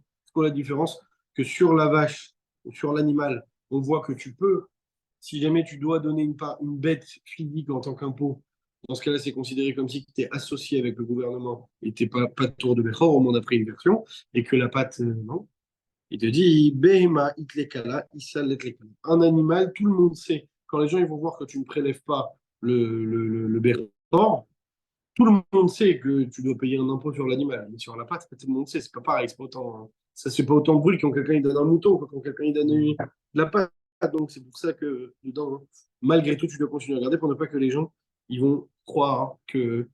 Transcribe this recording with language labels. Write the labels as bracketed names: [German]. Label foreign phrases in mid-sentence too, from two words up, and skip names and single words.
[French] Parce qu'on a la différence que sur la vache ou sur l'animal, on voit que tu peux, si jamais tu dois donner une bête physique en tant qu'impôt, dans ce cas-là, c'est considéré comme si tu es associé avec le gouvernement et tu n'es pas de tour de Bechor, au moins d'après une version, et que la pâte, non. Il te dit, [Aramaic] Behema itlekala, issal letlekala. [French] Un animal, tout le monde sait. Quand les gens ils vont voir que tu ne prélèves pas le Bechor, tout le monde sait que tu dois payer un impôt sur l'animal. Mais sur la pâte, pas tout le monde sait. C'est pas pareil. C'est pas autant, hein. Ça, c'est pas autant de bruit quand quelqu'un il donne un mouton, quand quelqu'un il donne de la pâte. Donc, c'est pour ça que dedans, hein, malgré tout, tu dois continuer à regarder pour ne pas que les gens ils vont croire que